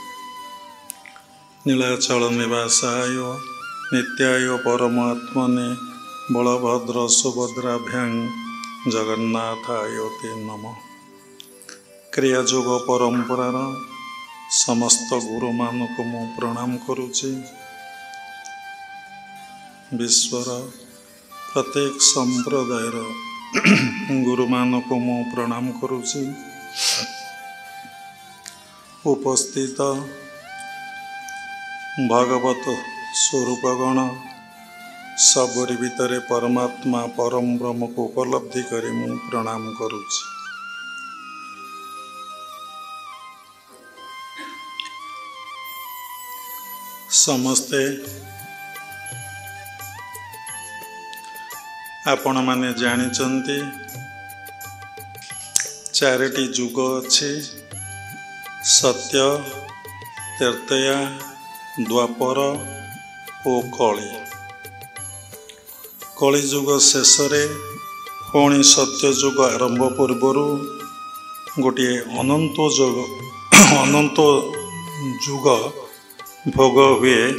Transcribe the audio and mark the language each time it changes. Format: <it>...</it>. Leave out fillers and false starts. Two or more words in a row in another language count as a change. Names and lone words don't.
<sa>नीलाचल निवासाय नित्याय परमात्मने बलभद्र सुभद्राभ्यां जगन्नाथाय ते नमः।</sa> <or>କ୍ରିୟାଯୋଗ ପରମ୍ପରାର ସମସ୍ତ ଗୁରୁ ମାନଙ୍କୁ ମୁଁ ପ୍ରଣାମ କରୁଛି। ବିଶ୍ୱର ପ୍ରତ୍ୟେକ ସମ୍ପ୍ରଦାୟର ଗୁରୁ ମାନଙ୍କୁ ମୁଁ ପ୍ରଣାମ କରୁଛି। ଉପସ୍ଥିତ ଭାଗବତ ସ୍ୱରୂପଗଣ ସବୁରି ଭିତରେ ପରମାତ୍ମା ପରମ ବ୍ରହ୍ମ କୁ ଉପଲବ୍ଧି କରି ମୁଁ ପ୍ରଣାମ କରୁଛି। ସମସ୍ତେ ଆପଣ ମାନେ ଜାଣିଛନ୍ତି ଚାରିଟି ଯୁଗ ଅଛି, सत्य, त्रेतया, ଦ୍ୱାପର ଔର କଳି। କଳି ଯୁଗ ଶେଷ ପୁଣି ସତ୍ୟ ଯୁଗ ଆରମ୍ଭ ପୂର୍ବର ଗୋଟେ ଅନନ୍ତ ଯୁଗ ଭୋଗ ହୁଏ।</or>